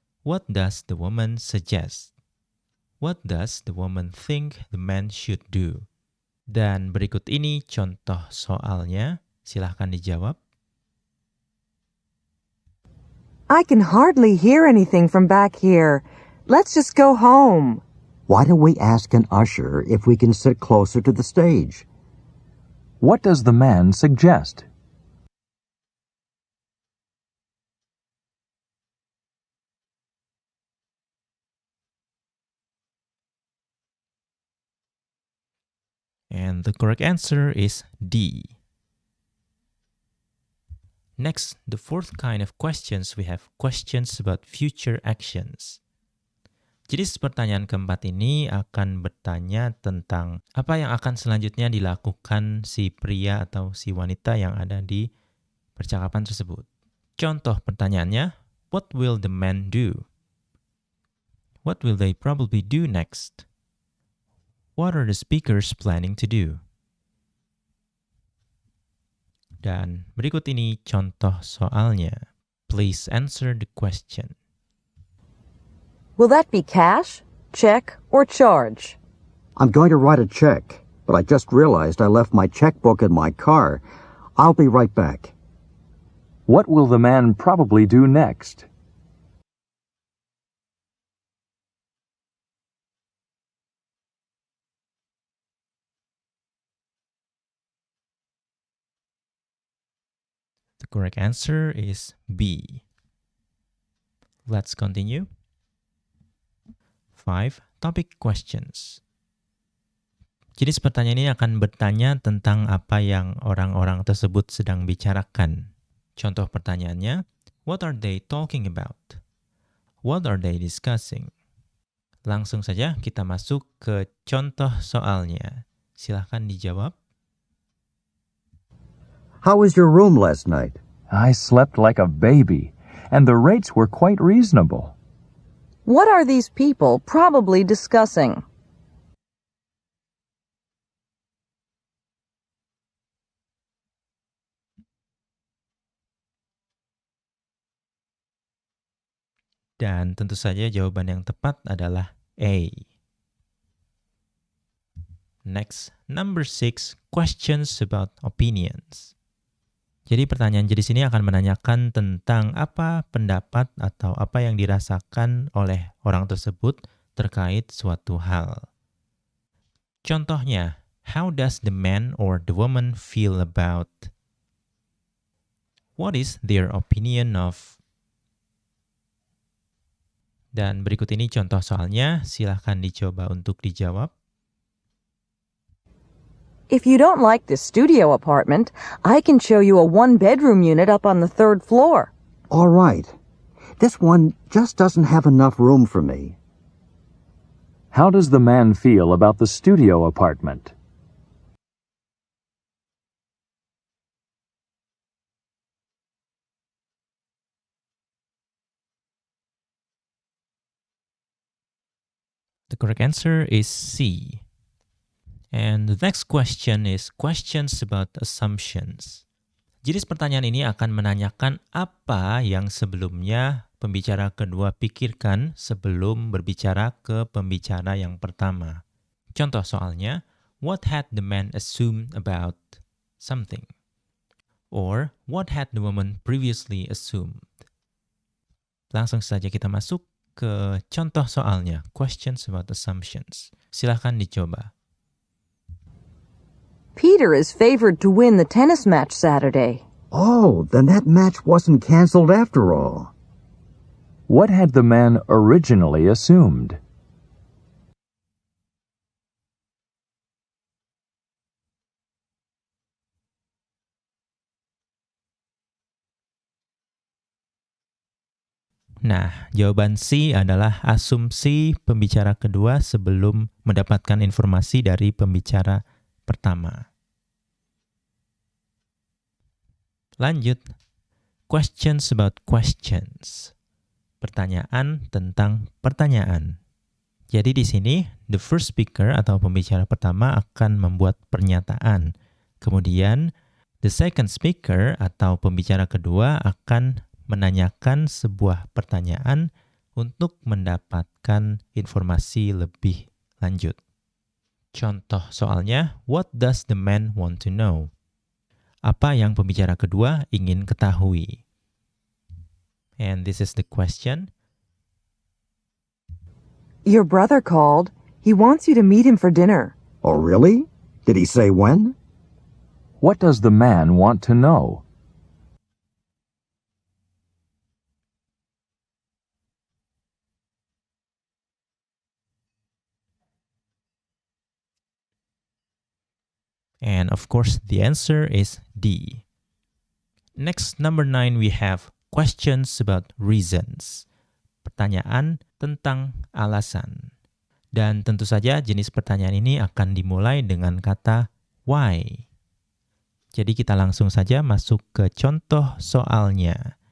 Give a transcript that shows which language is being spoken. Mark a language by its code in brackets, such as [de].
[en] What does the woman suggest? What does the woman think the man should do? [id] Dan berikut ini contoh soalnya. Silahkan dijawab. [en] I can hardly hear anything from back here. Let's just go home. Why don't we ask an usher if we can sit closer to the stage? What does the man suggest? And the correct answer is D. Next, the fourth kind of questions, we have questions about future actions. [id] Jenis pertanyaan keempat ini akan bertanya tentang apa yang akan selanjutnya dilakukan si pria atau si wanita yang ada di percakapan tersebut. Contoh pertanyaannya, [en] what will the man do? What will they probably do next? What are the speakers planning to do? [id] Dan berikut ini contoh soalnya. [en] Please answer the question. Will that be cash, check, or charge? I'm going to write a check, but I just realized I left my checkbook in my car. I'll be right back. What will the man probably do next? The correct answer is B. Let's continue. 5 topic questions. [id] Jenis pertanyaan ini akan bertanya tentang apa yang orang-orang tersebut sedang bicarakan. Contoh pertanyaannya, [en] what are they talking about? What are they discussing? [id] Langsung saja kita masuk ke contoh soalnya. Silahkan dijawab. [en] How was your room last night? I slept like a baby, and the rates were quite reasonable. What are these people probably discussing? [id] Dan tentu saja jawaban yang tepat adalah A. [en] Next, number 6, questions about opinions. [id] Jadi pertanyaan jenis ini akan menanyakan tentang apa pendapat atau apa yang dirasakan oleh orang tersebut terkait suatu hal. Contohnya, [en] how does the man or the woman feel about? What is their opinion of? [id] Dan berikut ini contoh soalnya, silahkan dicoba untuk dijawab. [en] If you don't like this studio apartment, I can show you a one-bedroom unit up on the 3rd floor. All right. This one just doesn't have enough room for me. How does the man feel about the studio apartment? The correct answer is C. And the next question is questions about assumptions. [id] Jenis pertanyaan ini akan menanyakan apa yang sebelumnya pembicara kedua pikirkan sebelum berbicara ke pembicara yang pertama. Contoh soalnya, [en] what had the man assumed about something? Or, what had the woman previously assumed? [id] Langsung saja kita masuk ke contoh soalnya, [en] questions about assumptions. [id] Silahkan dicoba. [en] Peter is favored to win the tennis match Saturday. Oh, then that match wasn't canceled after all. What had the man originally assumed? [id] Nah, jawaban C adalah asumsi pembicara kedua sebelum mendapatkan informasi dari pembicara pertama. Lanjut, [en] questions about questions. [id] Pertanyaan tentang pertanyaan. Jadi di sini, [en] the first speaker [id] atau pembicara pertama akan membuat pernyataan. Kemudian, [en] the second speaker [id] atau pembicara kedua akan menanyakan sebuah pertanyaan untuk mendapatkan informasi lebih lanjut. Contoh soalnya, [en] what does the man want to know? [id] Apa yang pembicara kedua ingin ketahui? [en] And this is the question. Your brother called. He wants you to meet him for dinner. Oh, really? Did he say when? What does the man want to know? And of course, the answer is D. Next, number 9, we have questions about reasons. [id] Pertanyaan tentang alasan. Dan tentu saja jenis pertanyaan ini akan dimulai dengan kata why. Jadi kita langsung saja masuk ke contoh soalnya.